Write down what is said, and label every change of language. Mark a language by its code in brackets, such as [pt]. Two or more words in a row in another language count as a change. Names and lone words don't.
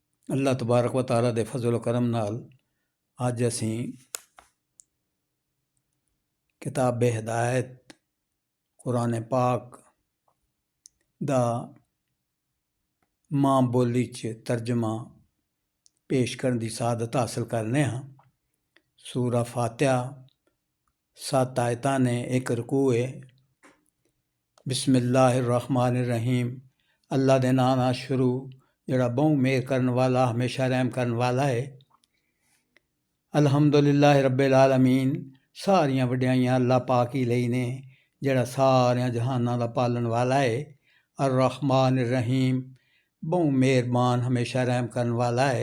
[ar] الله تبارك وتعالى [pa] ਦੇ ਫਜ਼ਲ ਕਰਮ ਨਾਲ ਅੱਜ ਅਸੀਂ ਕਿਤਾਬ ਹਿਦਾਇਤ ਕੁਰਾਨ ਪਾਕ ਦਾ ਮਾਂ ਬੋਲੀ 'ਚ ਤਰਜਮਾ ਪੇਸ਼ ਕਰਨ ਦੀ ਸਾਦਤ ਹਾਸਲ ਕਰਨੇ ਹਾਂ। ਸੂਰਾ ਫਾਤਿਹਾ 7 ਆਇਤਾਂ ਨੇ, ਇੱਕ ਰਕੂ ਹੈ। [ar] بسم الله الرحمن الرحيم. [pa] اللہ دے نام نال شروع جڑا بہوں مہر کرن والا ہمیشہ رحم کرن والا ہے۔ [ar] الحمدللہ رب العالمین، [pa] ساریاں وڈیائیاں اللہ پاک ہی لئی نے جڑا ساریاں جہاناں دا پالن والا ہے۔ [ar] الرحمن الرحیم، [pa] بہوں مہربان ہمیشہ رحم کرن والا ہے۔